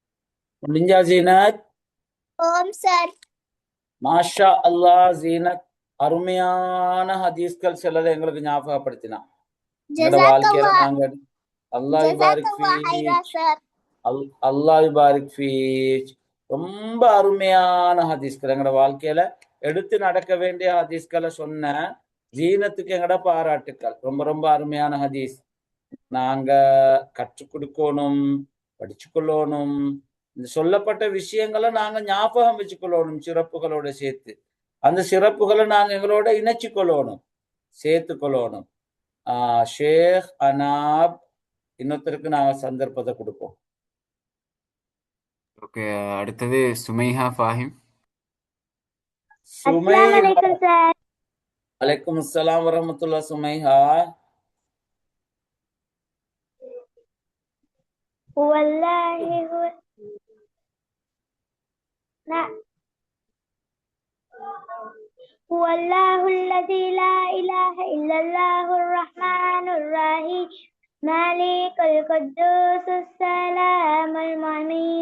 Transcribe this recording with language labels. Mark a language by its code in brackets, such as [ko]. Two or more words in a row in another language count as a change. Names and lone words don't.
[ta] முடிஞ்சா ஜீனத்? ஓம் சார். [ar] ما شاء الله [ta] ஜீனத், அருமையான ஹதீஸ்கள் சிலதை எங்களுக்கு ஞாபகப்படுத்தினான். எங்களோட [ar] جزاك [ta] வாழ்க்கையில [ar] الله [ta] நாங்க அல்லாஹ் [ar] جزاك பாரிக் الله خيرا ஃபீக் سر. الله بارك فيك. [ta] ரொம்ப அருமையான ஹதீஸ்கள் எங்களோட வாழ்க்கையில எடுத்து நடக்க வேண்டிய ஹதீஸ்களை சொன்ன ஜீனத்துக்கு எங்கட பாராட்டுக்கள். ரொம்ப ரொம்ப அருமையான ஹதீஸ். நாங்க கற்றுக் கொடுக்கணும், படிச்சு கொள்ளணும். இந்த சொல்லப்பட்ட விஷயங்களை நாங்க ஞாபகம் வச்சுக்கொள்ளணும், சிறப்புகளோட சேர்த்து. அந்த சிறப்புகளை நாங்க எங்களோட இணைச்சு கொள்ளணும், சேர்த்து கொள்ளணும். ஷேக் அனாப் இன்னொருத்தருக்கு நாங்க சந்தர்ப்பத்தை கொடுப்போம். ஓகே, அடுத்தது சுமைஹா ஃபாஹிம். [ar] السلام عليكم سر. وعليكم السلام ورحمة الله. சுமைஹா, والله هو نعم. هو الله الذي لا إله إلا الله الرحمن الرحيم مالك القدوس السلام المؤمن